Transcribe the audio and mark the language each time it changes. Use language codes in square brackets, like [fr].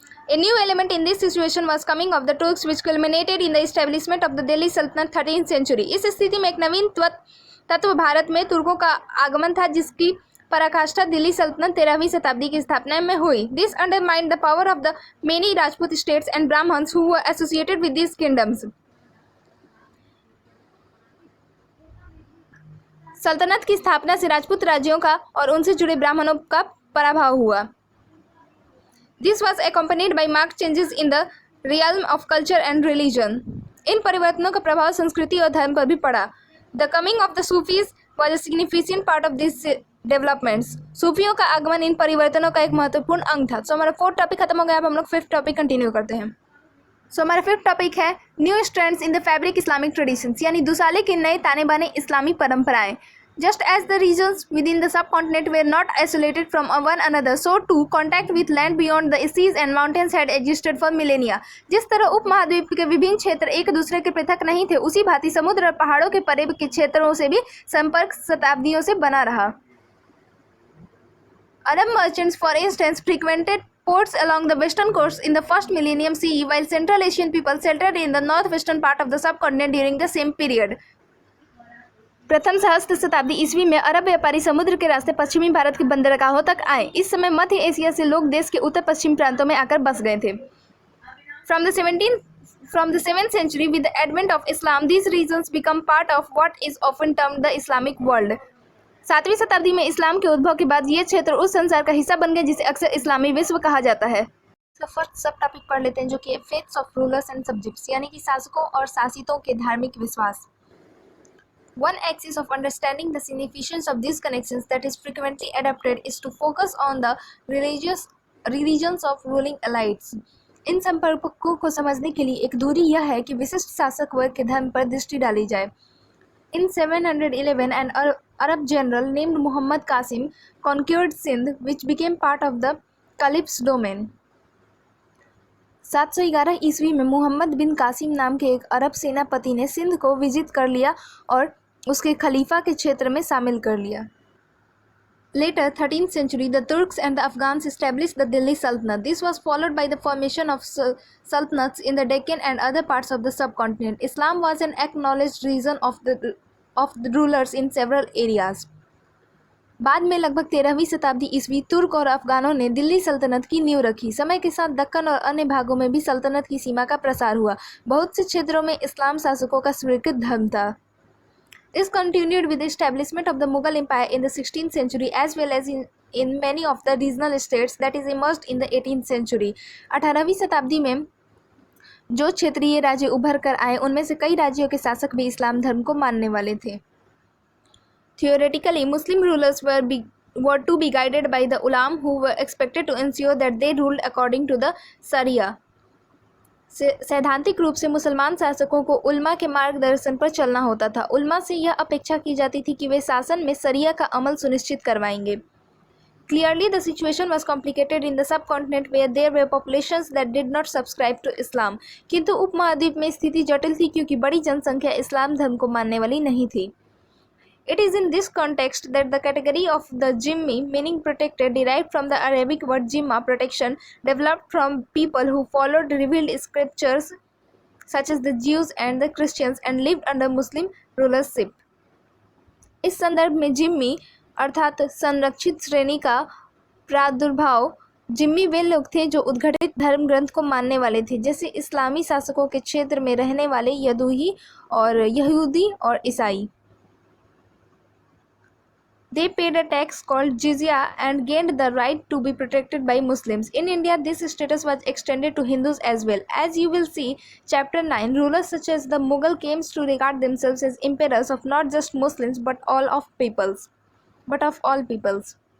[en] A new element in this situation was coming of the Turks, which culminated in the establishment of the Delhi Sultanate 13th century. [hi] इस स्थिति में एक नवीन तत्व भारत में तुर्कों का आगमन था, जिसकी पराकाष्ठा दिल्ली सल्तनत 13वीं शताब्दी की स्थापना में हुई। [en] This undermined the power of the many Rajput states and Brahmins who were associated with these kingdoms. [hi] सल्तनत की स्थापना से राजपूत राज्यों का और उनसे जुड़े ब्राह्मणों का पराभव हुआ। [en] This was accompanied by marked changes in the realm of culture and religion. [hi] इन परिवर्तनों का प्रभाव संस्कृति और धर्म पर भी पड़ा। [en] The coming of the Sufis was a significant part of these developments. [hi] सूफियों का आगमन इन परिवर्तनों का एक महत्वपूर्ण अंग था। हमारा फोर्थ टॉपिक खत्म हो गया, अब हम लोग फिफ्थ टॉपिक कंटिन्यू करते हैं। हमारा फिफ्थ टॉपिक है [en] new strands in the fabric Islamic traditions, [hi] यानी दुसाले के नए ताने बाने इस्लामी परंपराएं। [en] Just as the regions within the subcontinent were not isolated from one another, so too contact with land beyond the seas and mountains had existed for millennia. [hi] जिस तरह उपमहाद्वीप के विभिन्न क्षेत्र एक दूसरे के पृथक नहीं थे, उसी भांति समुद्र और पहाड़ों के परे के क्षेत्रों से भी संपर्क शताब्दियों से बना रहा। [en] Arab merchants, for instance, frequented ports along the western coast in the first millennium CE, while Central Asian people settled in the northwestern part of the subcontinent during the same period. [hi] प्रथम सहस्त्र शताब्दी ईस्वी में अरब व्यापारी समुद्र के रास्ते पश्चिमी भारत के बंदरगाहों तक आए। इस समय मध्य एशिया से लोग देश के उत्तर पश्चिम प्रांतों में आकर बस गए थे। [en] From the 7th century, with the advent of Islam, these regions become part of what is often termed the Islamic world. [hi] 7वीं शताब्दी में इस्लाम के उद्भव के बाद ये क्षेत्र उस संसार का हिस्सा बन गए जिसे अक्सर इस्लामी विश्व कहा जाता है। तो फर्स्ट सब टॉपिक पढ़ लेते हैं, जो कि [en] faiths of rulers and subjects, [hi] यानी कि शासकों और शासितों के धार्मिक विश्वास। [en] One axis of understanding the significance of these connections that is frequently adopted is to focus on the religions of ruling elites. [hi] इन संपर्कों को समझने के लिए एक दूरी यह है कि विशिष्ट शासक वर्ग के धर्म पर दृष्टि डाली जाए। [en] In 711, an Arab general named Muhammad Qasim conquered Sindh, which became part of the Caliph's domain. [hi] 711 ईस्वी में मुहम्मद बिन कासिम नाम के एक अरब सेनापति ने सिंध को विजित कर लिया और उसके खलीफा के क्षेत्र में शामिल कर लिया। [en] Later, 13th century, the Turks and the Afghans established the Delhi Sultanate. This was followed by the formation of sultanates in the Deccan and other parts of the subcontinent. Islam was an acknowledged religion of the rulers in several areas. [hi] बाद में लगभग 13वीं शताब्दी ईस्वी तुर्क और अफगानों ने दिल्ली सल्तनत की नींव रखी। समय के साथ दक्कन और अन्य भागों में भी सल्तनत की सीमा का प्रसार हुआ। बहुत से क्षेत्रों में इस्लाम शासकों का स्वीकृत धर्म था। [en] This continued with the establishment of the Mughal Empire in the 16th century as well as in many of the regional states that is emerged in the 18th century. [hi] 18वीं शताब्दी में जो क्षेत्रीय राज्य उभर कर आए उनमें से कई राज्यों के शासक भी इस्लाम धर्म को मानने वाले थे। [en] Theoretically, Muslim rulers were to be guided by the ulam who were expected to ensure that they ruled according to the Sharia. [hi] सैद्धांतिक रूप से मुसलमान शासकों को उल्मा के मार्गदर्शन पर चलना होता था। उल्मा से यह अपेक्षा की जाती थी कि वे शासन में शरिया का अमल सुनिश्चित करवाएंगे। [en] Clearly, the situation was complicated in the subcontinent where there were populations that did not subscribe to Islam. [hi] किंतु उपमहाद्वीप में स्थिति जटिल थी क्योंकि बड़ी जनसंख्या इस्लाम धर्म को मानने वाली नहीं थी। [en] It is in this context that the category of the Jimmi, meaning protected, derived from the Arabic word Jimma, protection, developed from people who followed revealed scriptures such as the Jews and the Christians and lived under Muslim rulership. [hi] इस संदर्भ में जिम्मी अर्थात संरक्षित श्रेणी का प्रादुर्भाव। जिम्मी वे लोग थे जो उद्घटित धर्म ग्रंथ को मानने वाले थे, जैसे इस्लामी शासकों के क्षेत्र में रहने वाले यहूदी और ईसाई। [en] They paid a tax called jizya and gained the right to be protected by Muslims. In India, this status was extended to Hindus as well. As you will see, Chapter 9, rulers such as the Mughal came to regard themselves as emperors of not just Muslims but of all peoples.